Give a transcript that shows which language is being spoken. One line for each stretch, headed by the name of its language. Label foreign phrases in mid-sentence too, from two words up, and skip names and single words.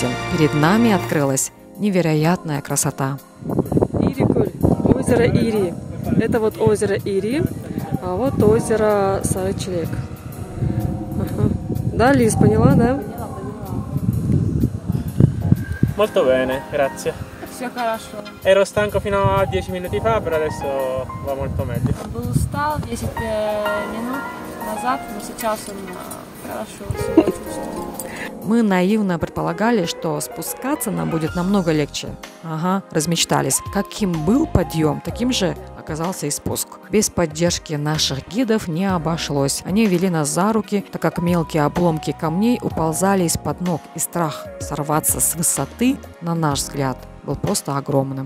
Russian: Перед нами открылась невероятная красота. Ирикуль, озеро Ири. Это вот озеро Ири, а вот озеро Сарычелек. Ага. Да, Лиз, поняла, да?
Italian: Molto bene, grazie.
Russian: Все хорошо.
Italian: Ero stanco fino a 10 minuti fa, però adesso va molto meglio.
Russian: Был устал 10 минут назад, но сейчас он хорошо себя чувствует. Мы наивно предполагали, что спускаться нам будет намного легче. Ага, размечтались. Каким был подъем, таким же оказался и спуск. Без поддержки наших гидов не обошлось. Они вели нас за руки, так как мелкие обломки камней уползали из-под ног, и страх сорваться с высоты, на наш взгляд, был просто огромным.